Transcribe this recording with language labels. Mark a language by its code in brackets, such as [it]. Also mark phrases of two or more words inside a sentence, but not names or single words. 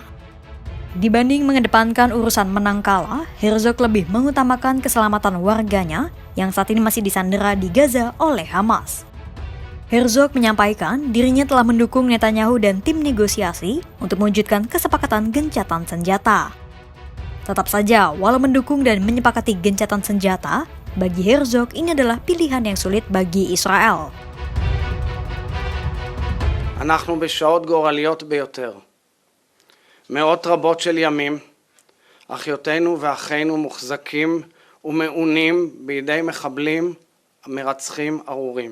[id] Dibanding mengedepankan urusan menang kalah, Herzog lebih mengutamakan keselamatan warganya yang saat ini masih disandera di Gaza oleh Hamas. Herzog menyampaikan dirinya telah mendukung Netanyahu dan tim negosiasi untuk mewujudkan kesepakatan gencatan senjata. Tetap saja, walau mendukung dan menyepakati gencatan senjata, bagi Herzog ini adalah pilihan yang sulit bagi Israel. [he] אנחנו בשעות גורליות ביותר. מאות רבות של ימים, אחיותינו ואחינו מוחזקים ומעונים בידי מחבלים מרצחים ארורים.